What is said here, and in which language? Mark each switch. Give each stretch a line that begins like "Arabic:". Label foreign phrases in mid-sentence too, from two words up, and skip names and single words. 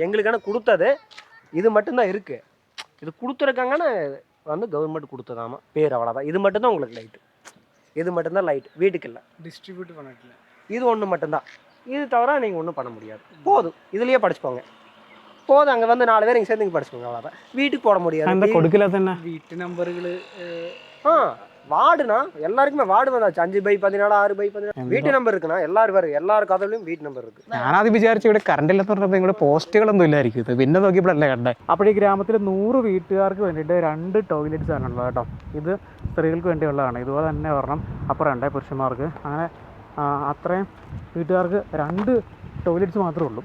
Tamil: எங்களுக்கான கொடுத்தது இது மட்டும்தான் இருக்குது. இது கொடுத்துருக்காங்கன்னா வந்து கவர்மெண்ட் கொடுத்ததாமா பேர், அவ்வளோதான். இது மட்டும்தான் உங்களுக்கு லைட்டு, இது மட்டும்தான் லைட், வீட்டுக்கு இல்லை, டிஸ்ட்ரிபியூட் பண்ணிக்கல. இது ஒன்று மட்டும்தான். இது தவிர நீங்கள் ஒன்றும் பண்ண முடியாது. போதும், இதுலேயே படிச்சுக்கோங்க. போதும் அங்கே வந்து 4 பேர் இங்கே சேர்ந்து இங்கே படிச்சுக்கோங்க, அவ்வளோதான். வீட்டுக்கு போட முடியாது.
Malayalam: എന്താ കൊടുക്കില്ല തന്നെ വീട്ടു നമ്പറുകൾ
Tamil: ஆ வார்டுனா எல்லாருக்குமே வார்டு வந்தாச்சு. 5/14 6/14 வீட்டு நம்பர் இருக்குண்ணா. எல்லாரும் கதவுலையும் வீட்டு நம்பர் ഇருக்கு.
Malayalam: ഞാനത് വിചാരിച്ചു ഇവിടെ കറണ്ട് ഇല്ലെന്ന് പറഞ്ഞപ്പോൾ ഇവിടെ പോസ്റ്റുകളൊന്നും ഇല്ലായിരിക്കും. ഇത് പിന്നെ നോക്കിയപ്പോഴല്ലേ കണ്ടേ. അപ്പോൾ ഈ ഗ്രാമത്തിൽ 100 വീട്ടുകാർക്ക് വേണ്ടിയിട്ട് 2 ടോയ്ലറ്റ്സ് ആണുള്ളത് കേട്ടോ. ഇത് സ്ത്രീകൾക്ക് വേണ്ടിയുള്ളതാണ്. ഇതുപോലെ തന്നെ ഒരെണ്ണം അപ്പുറം ഉണ്ട് പുരുഷന്മാർക്ക്. അങ്ങനെ അത്രയും വീട്ടുകാർക്ക് 2 ടോയ്ലറ്റ്സ് മാത്രമേ ഉള്ളൂ.